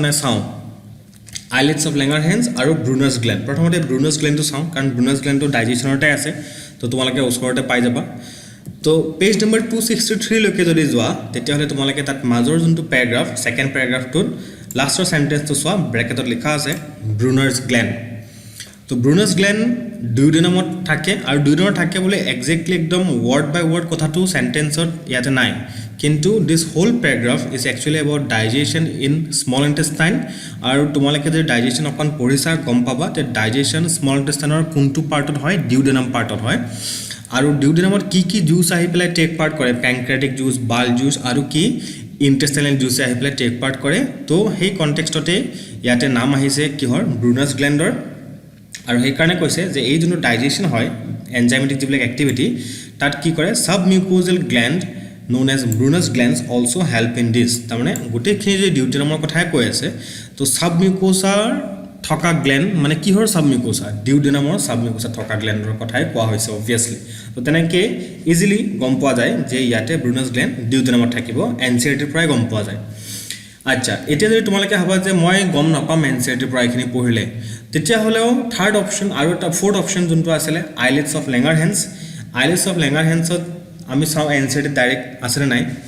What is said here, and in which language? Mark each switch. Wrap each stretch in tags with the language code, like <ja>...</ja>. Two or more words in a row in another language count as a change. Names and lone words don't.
<as>না চাও আইলেটস অফ ল্যাঙ্গারহ্যান্স আৰু ব্রুনার্স গ্ল্যান্ড প্ৰথমতে ব্রুনার্স গ্ল্যান্ডটো চাও কাৰণ ব্রুনার্স গ্ল্যান্ডটো ডাইজেশনতে আছে তো তোমালোকে ওচৰতে পাই যাবা তো</as> <en>page number</en> <as>263 লৈকে যদি যোৱা তেতিয়া হলে তোমালোকে তাত মাজৰ যোনটো প্যাৰাগ্ৰাফ সেকেন্ড প্যাৰাগ্ৰাফটোত লাষ্টৰ সেন্টেন্সটো চোৱা ব্র্যাকেটত লিখা আছে ব্রুনার্স গ্ল্যান্ড তো ব্রুনার্স গ্ল্যান্ড দুইদিনমত থাকে আৰু দুইদিনৰ থাকে বলে এক্স্যাক্টলি একদম</as> <en>word by word</en> <as>কথাটো সেন্টেন্সত ইয়াতে নাই কিন্তু</as> <en>this whole paragraph is actually about digestion in small intestine</en> <as>আৰু তোমালোকে যে ডাইজেশন অকন পঢ়িছা গম পাবা যে ডাইজেশন</as> <en>small intestine's</en> <as>কোনটো পাৰ্টত হয় ডিউডেনাম পাৰ্টত হয় আৰু ডিউডেনামত কি জুস আহি পেলাই</as> <en>take part</en> <as>কৰে</as> <en>pancreatic juice bile juice</en> <as>আৰু কি</as> <en>intestinal juice</en> <as>আহি পেলাই</as> <en>take part</en> <as>কৰে তো সেই কনটেক্সটতে ইয়াতে নাম আহিছে কিহৰ ব্রুনার্স গ্ল্যান্ডৰ আৰু সেই কাৰণে কৈছে যে এই যোনটো ডাইজেশন হয় এনজাইমেটিক যিবিলাক এক্টিভিটি তাত কি কৰে</as> <en>submucosal gland known as Brunner's glands also help in this</en> <as>তাৰমানে গোটেইখিনি যে ডিউডেনামৰ কথাই কৈ আছে তো সাবমিউকোসাৰ থকা গ্ল্যান্ড মানে কিহৰ সাবমিউকোসা ডিউডেনামৰ সাবমিউকোসা থকা গ্ল্যান্ডৰ কথাই কোৱা হৈছে obviously তো তেনেকৈ ইজিলি গম পোৱা যায় যে ইয়াতে ব্রুনার্স গ্ল্যান্ড ডিউডেনামত থাকিব এনসিআরটিৰ পৰাই গম পোৱা যায় আচ্ছা এতিয়া যদি তোমালোকে ভাবা যে মই গম নাপাম এনসিআরটিৰ পৰা এইখিনি পঢ়িলে তেতিয়া হলেও</as> <en>third option</en> <as>আৰু এটা</as> <en>fourth option</en> <as>যোনটো আছিল আইলেটস অফ ল্যাঙ্গারহ্যান্সত আমি চাও এনসিআরটি ডাইৰেক্ট আছে নাই</as>